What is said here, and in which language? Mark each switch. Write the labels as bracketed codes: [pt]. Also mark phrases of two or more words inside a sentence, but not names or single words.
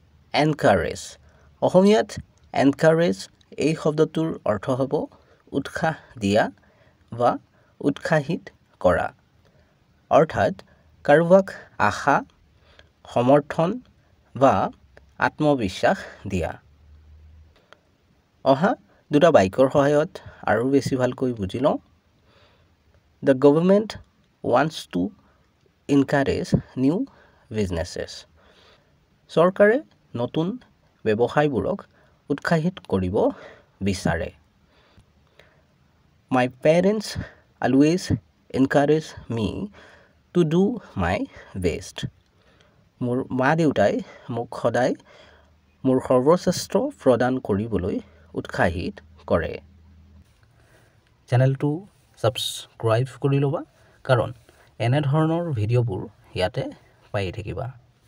[as] এনকাৰেজ অসমীয়াত এনকাৰেজ এই শব্দটোৰ অৰ্থ হ'ব উৎসাহ দিয়া বা উৎসাহিত কৰা অৰ্থাৎ কাৰোবাক আশা সমৰ্থন বা আত্মবিশ্বাস দিয়া অহা দুটা বাক্যৰ সহায়ত আৰু বেছি ভালকৈ বুজি লওঁ [en] The government wants to encourage new businesses. [as] চৰকাৰে নতুন ব্যৱসায়বোৰক উৎসাহিত কৰিব বিচাৰে [en] My parents always encourage me to do my best. [as] মোৰ মা-দেউতাই মোক সদায় মোৰ সৰ্বশ্ৰেষ্ঠ প্ৰদান কৰিবলৈ উৎসাহিত কৰে চেনেলটো ছাবস্ক্ৰাইব কৰি ল'বা কাৰণ এনে ধৰণৰ ভিডিঅ'বোৰ ইয়াতে পাই থাকিবা